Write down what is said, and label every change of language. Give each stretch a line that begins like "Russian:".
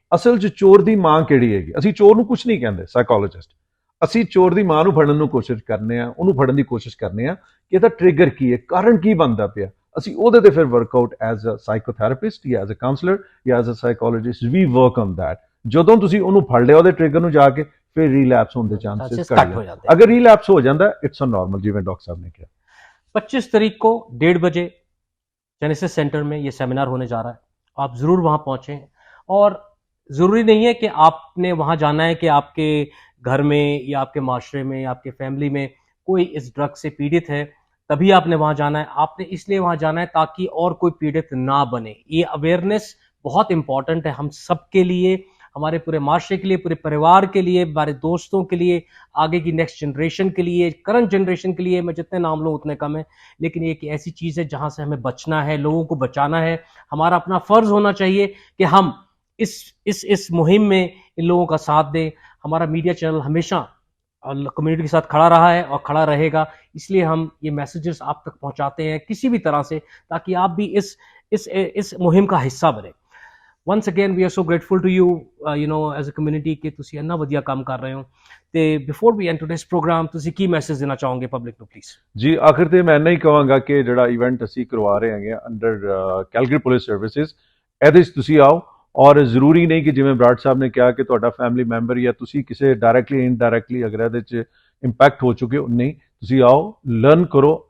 Punjabi: ਅਸਲ 'ਚ ਚੋਰ ਦੀ ਮਾਂ ਕਿਹੜੀ ਹੈਗੀ? ਅਸੀਂ ਚੋਰ ਨੂੰ ਕੁਝ ਨਹੀਂ ਕਹਿੰਦੇ ਸਾਈਕੋਲੋਜਿਸਟ, ਅਸੀਂ ਚੋਰ ਦੀ ਮਾਂ ਨੂੰ ਫੜਨ ਨੂੰ ਕੋਸ਼ਿਸ਼ ਕਰਨੇ ਆ, ਉਹਨੂੰ ਫੜਨ ਦੀ ਕੋਸ਼ਿਸ਼ ਕਰਨੇ ਆ ਕਿ ਇਹਦਾ ਟ੍ਰਿਗਰ ਕੀ ਹੈ, ਕਾਰਨ ਕੀ ਬਣਦਾ ਪਿਆ। ਅਸੀਂ ਉਹਦੇ ਤੇ ਫਿਰ ਵਰਕਆਊਟ ਐਜ਼ ਅ ਸਾਈਕੋਥੈਰੇਪਿਸਟ ਜਾਂ ਐਜ਼ ਅ ਕਾਉਂਸਲਰ ਜਾਂ as a psychologist
English: We work on that.
Punjabi: ਜਦੋਂ ਤੁਸੀਂ ਉਹਨੂੰ ਫੜ ਲਿਆ ਉਹਦੇ ਟ੍ਰਿਗਰ ਨੂੰ ਜਾ ਕੇ, ਫਿਰ ਰੀਲੈਪਸ ਹੋਣ ਦੇ ਚਾਂਸਸ ਘੱਟ ਹੋ ਜਾਂਦੇ।
Hindi: अगर रीलैप्स हो जाता है
English: it's a normal,
Hindi: जिवें डॉक्टर साहब ने कहा। 25 तारीख को 1:30 बजे जेनेसिस सेंटर में ये सेमिनार होने जा रहा है, आप ज़रूर वहाँ पहुँचें। और ज़रूरी नहीं है कि आपने वहाँ जाना है कि आपके घर में या आपके माशरे में या आपके फैमिली में कोई इस ड्रग से पीड़ित है तभी आपने वहाँ जाना है। आपने इसलिए वहाँ जाना है ताकि और कोई पीड़ित ना बने। ये अवेयरनेस बहुत इंपॉर्टेंट है हम सब के लिए, हमारे पूरे माशरे के लिए, पूरे परिवार के लिए, हमारे दोस्तों के लिए, आगे की नेक्स्ट जनरेशन के लिए, करंट जनरेशन के लिए। मैं जितने नाम लूँ उतने कम है, लेकिन ये एक ऐसी चीज़ है जहाँ से हमें बचना है, लोगों को बचाना है। हमारा अपना फ़र्ज़ होना चाहिए कि हम इस मुहिम में इन लोगों का साथ दें। हमारा मीडिया चैनल हमेशा कम्युनिटी के साथ खड़ा रहा है और खड़ा रहेगा, इसलिए हम ये मैसेजेस आप तक पहुँचाते हैं किसी भी तरह से, ताकि आप भी इस मुहिम का हिस्सा बने।
English: once again we are so grateful to you you know as a community कि
Punjabi: ਤੁਸੀਂ ਇੰਨਾ ਵਧੀਆ ਕੰਮ ਕਰ ਰਹੇ ਹੋ। ਤੇ
English: before we end today's program
Punjabi: ਤੁਸੀਂ ਕੀ ਮੈਸੇਜ ਦੇਣਾ ਚਾਹੋਗੇ ਪਬਲਿਕ ਨੂੰ ਪਲੀਜ਼? ਜੀ ਆਖਿਰ ਤੇ ਮੈਂ ਇੰਨਾ ਹੀ ਕਹਾਂਗਾ ਕਿ ਜਿਹੜਾ ਇਵੈਂਟ ਅਸੀਂ ਕਰਵਾ ਰਹੇ ਹੈਗੇ ਅੰਡਰ ਕੈਲਗਰੀ ਪੁਲਿਸ ਸਰਵਿਸਿਜ਼, ਇਹਦੇ 'ਚ ਤੁਸੀਂ ਆਓ। ਔਰ ਜ਼ਰੂਰੀ ਨਹੀਂ ਕਿ ਜਿਵੇਂ ਬਰਾੜ ਸਾਹਿਬ ਨੇ ਕਿਹਾ ਕਿ ਤੁਹਾਡਾ ਫੈਮਿਲੀ ਮੈਂਬਰ ਜਾਂ ਤੁਸੀਂ ਕਿਸੇ ਡਾਇਰੈਕਟਲੀ ਇਨਡਾਇਰੈਕਟਲੀ ਅਗਰ ਇਹਦੇ 'ਚ ਇੰਪੈਕਟ ਹੋ ਚੁੱਕੇ ਹੋ, ਨਹੀਂ ਤੁਸੀਂ ਆਓ, ਲਰਨ ਕਰੋ।